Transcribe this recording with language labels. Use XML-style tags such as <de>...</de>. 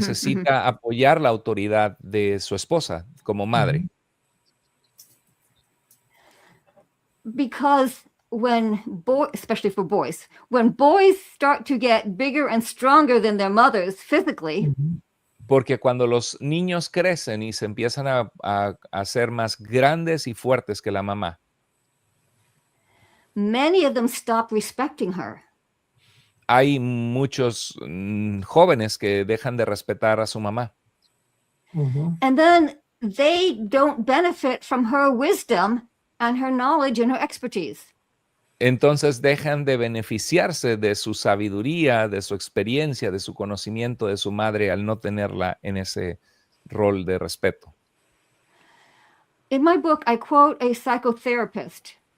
<es>necesita apoyar la autoridad de su esposa como madre.</es> <en>Because when especially for boys, when boys start to get bigger and stronger than their mothers physically,</en> <es>Porque cuando los niños crecen y se empiezan a hacer más grandes y fuertes que la mamá,</es> <en>many of them stop respecting her.</en> <es>hay muchos jóvenes que dejan de respetar a su mamá.</es> <en>And then they don't benefit from her wisdom and her knowledge and her expertise.</en> <es>Entonces dejan de beneficiarse de su sabiduría, de su experiencia, de su conocimiento de su madre al no tenerla en ese rol de respeto.</es> <en>In my book, I quote a psychotherapist</en>